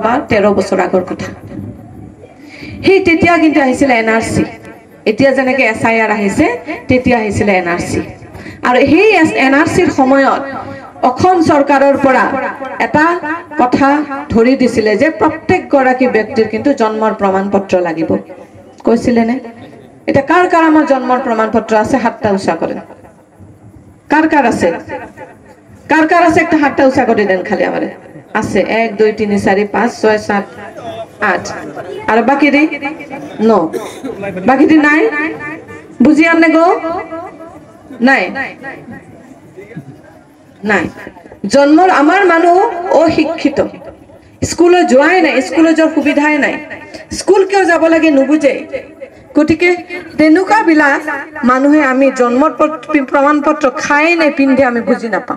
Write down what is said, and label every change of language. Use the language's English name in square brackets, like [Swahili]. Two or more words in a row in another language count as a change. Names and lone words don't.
[Assamese] বা 13 বছৰ আগৰ কথা সেই তেতিয়া কিন্তু আহিছিল এনআৰসি এতিয়া যেনেকৈ এসআইআৰ আহিছে তেতিয়া আহিছিল এনআৰসি আৰু সেই এনআৰসিৰ সময়ত অসম চৰকাৰৰ পৰা এটা কথা ধৰি দিছিলে যে প্ৰত্যেক গৰাকী ব্যক্তিৰ কিন্তু জন্মৰ প্ৰমাণপত্ৰ লাগিব কৈছিলে নে এটা [Bangla] কার কার আমার জন্মৰ প্রমাণপত্র আছে হাতটা উঁচা করেন কার আছে একটা হাতটা উঁচা করে দেন খালি আমারে আছে 1 2 3 4 5 6 7 8 আর বাকি রে নো বাকি রে নাই বুঝি আননে গো নাই [Assamese] নাই জন্মৰ আমার মানুহ অশিক্ষিত স্কুলে যোৱাই নাই স্কুলে যোৱাৰ সুবিধাই নাই স্কুল কিয় যাব লাগে নুবুজে গতিকে তেনুকা বিলাক মানুহে আমি জন্মৰ প্ৰমাণপত্ৰ খাই নাই পিন্ধে আমি বুজি নাপাওঁ